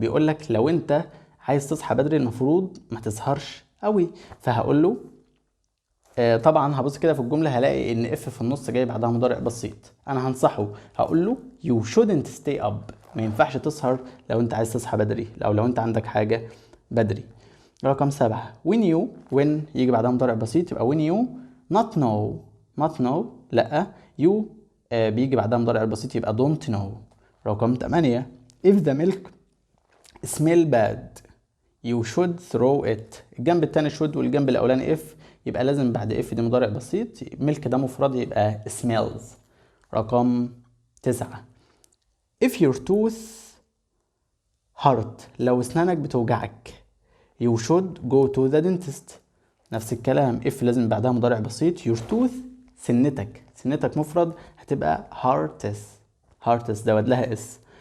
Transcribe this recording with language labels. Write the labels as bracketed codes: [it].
[ar] بيقول لك لو انت عايز تصحى بدري المفروض ما تسهرش قوي، فهقول له طبعا هبص كده في الجمله هلاقي ان اف في النص جاي بعدها مضارع بسيط، انا هنصحه هقول له [en] you shouldn't stay up. [ar] ما ينفعش تسهر لو انت عايز تصحى بدري، او لو انت عندك حاجه بدري. رقم 7 when يجي بعدها مضارع بسيط، يبقى [en] when you not know [ar] لا you بيجي بعدها مضارع بسيط، يبقى [en] don't know. [ar] رقم 8 [en] if the milk smell bad you should throw it. [ar] الجنب التاني should والجنب الاولاني if، يبقى لازم بعد if دي مضارع بسيط، milk ده مفرد يبقى smells. [en] رقم 9 if your tooth hurt [ar] لو اسنانك بتوجعك [en] you should go to the dentist. [ar] نفس الكلام if لازم بعدها مضارع بسيط، [en] your tooth [ar] سنتك مفرد هتبقى hearts زود لها اس.